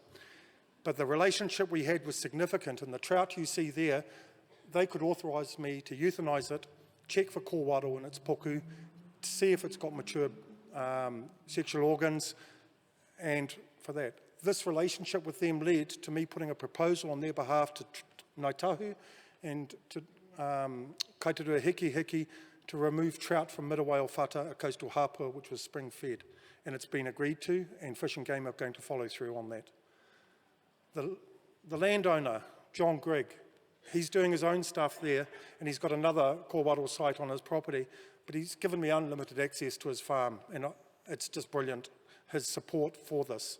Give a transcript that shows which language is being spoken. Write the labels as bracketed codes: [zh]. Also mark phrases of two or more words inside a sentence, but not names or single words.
[en] But the relationship we had was significant, and the trout you see there, they could authorise me to euthanise it, check for kōwaro in its puku, to see if it's got mature sexual organs, and for that. This relationship with them led to me putting a proposal on their behalf to Ngāi Tahu and to Kaikōrero Hiki to remove trout from Mirawai Whata, a coastal hapua which was spring fed. And it's been agreed to, and Fish and Game are going to follow through on that. The landowner, John Grigg, he's doing his own stuff there, and he's got another kōwaro site on his property, but he's given me unlimited access to his farm, and it's just brilliant, his support for this.